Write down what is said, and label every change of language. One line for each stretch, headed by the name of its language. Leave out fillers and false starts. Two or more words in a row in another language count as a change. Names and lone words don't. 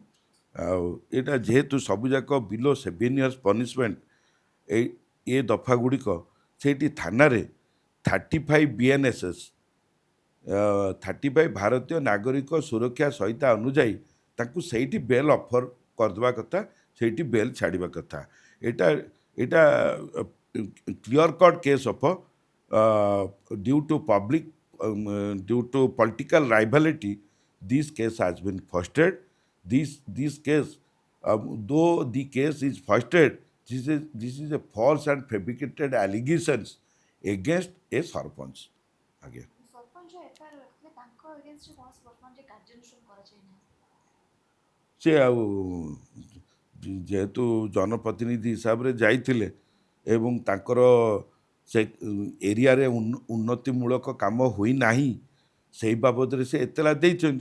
Odia: ଆଉ ଏଇଟା ଯେହେତୁ ସବୁଯାକ
English: below 7 years punishment,
Odia: ଏ ଦଫା ଗୁଡ଼ିକ ସେଇଠି ଥାନାରେ 35 BNSS 35 ଭାରତୀୟ ନାଗରିକ ସୁରକ୍ଷା ସଂହିତା ଅନୁଯାୟୀ ତାଙ୍କୁ ସେଇଠି
English: bail offer
Odia: କରିଦେବା କଥା, ସେଇଠି ବେଲ୍ ଛାଡ଼ିବା କଥା। ଏଇଟା ଏଇଟା
English: clear cut case of due to public due to political rivalry, this case has been fostered. This case, though the case is fostered, this is a false and fabricated allegations against a sarpanch. Again.
Odia: ସରପଞ୍ଚ ଏଫଆଇଆର ରଖିଥିଲେ ତାଙ୍କ ଏଗେନ୍ଷ୍ଟରେ କୌଣସି ବର୍ତ୍ତମାନ ଯେ କାର୍ଯ୍ୟାନୁଷ୍ଠାନ କରାଯାଇ ନାହିଁ। ସେ ଆଉ ଯେହେତୁ ଜନପ୍ରତିନିଧି ହିସାବରେ ଯାଇଥିଲେ ଏବଂ ତାଙ୍କର ସେ ଏରିଆରେ ଉନ୍ନତିମୂଳକ କାମ ହୋଇନାହିଁ, ସେଇ ବାବଦରେ ସେ ଏତଲା ଦେଇଛନ୍ତି।